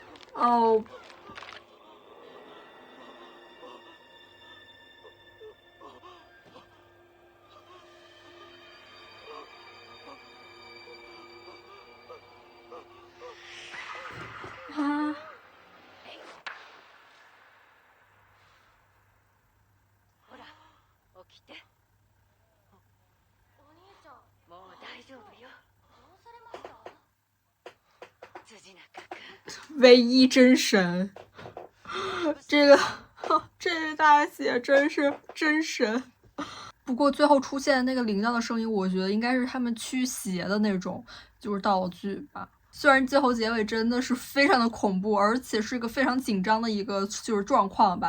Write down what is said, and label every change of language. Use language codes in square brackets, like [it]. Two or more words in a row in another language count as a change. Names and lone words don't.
[ja] 哦。啊。ほら、起きて。お兄ちゃん、もう大丈夫よ。どうされました？辻中君。 [zh] 唯一真神，这个大姐真是真神。不过最后出现的那个铃铛的声音，我觉得应该是他们驱邪的那种，就是道具吧。虽然最後結尾真的是非常的恐怖，而且是一個非常緊張的一個就是狀況吧。